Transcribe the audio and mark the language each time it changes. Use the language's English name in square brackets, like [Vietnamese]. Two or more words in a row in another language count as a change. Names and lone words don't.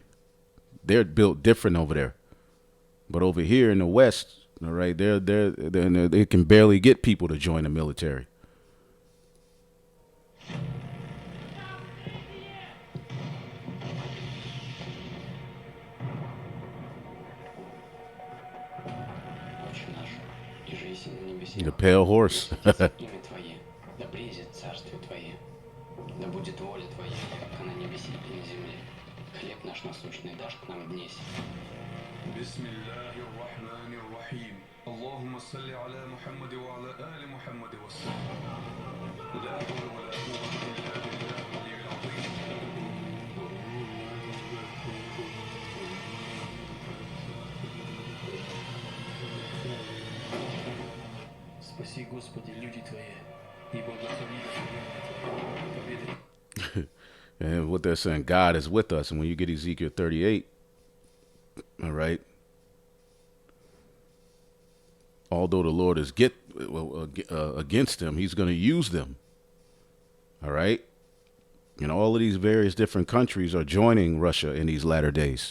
[English] They're built different over there. But over here in the West, all right, they can barely get people to join the military. The pale horse. [Arabic] اللهم صل على محمد وعلى آل محمد وسلم لا حول ولا قوة إلا بالله العلي العظيم. [Russian] Спаси, Господи, люди Твои, и благослови победы. [English] And what they're saying, God is with us. And when you get Ezekiel 38, all right, although the Lord is against them, he's going to use them. All right. And all of these various different countries are joining Russia in these latter days.